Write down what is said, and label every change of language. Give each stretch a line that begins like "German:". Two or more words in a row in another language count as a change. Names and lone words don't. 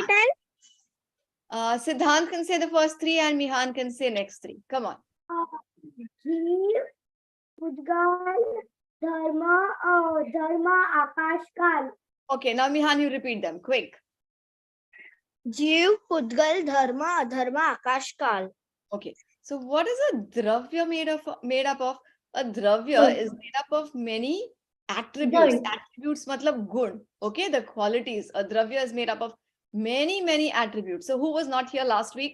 English: Siddhant. tell? Siddhant can say the first 3 and Mihan can say next 3. Come on.
Hindi: Jeev, Udgal, Dharma, Akash, Kal.
English: Okay, now Mihan, you repeat them. Quick.
Hindi: Jeev, Udgal, Dharma, Akash, Kal.
English: Okay. So what is a dravya made up of? A dravya is made up of many attributes.
Hindi: Gun.
English: Attributes
Hindi: matlab gun.
English: Okay, the qualities. A dravya is made up of many attributes. So who was not here last week?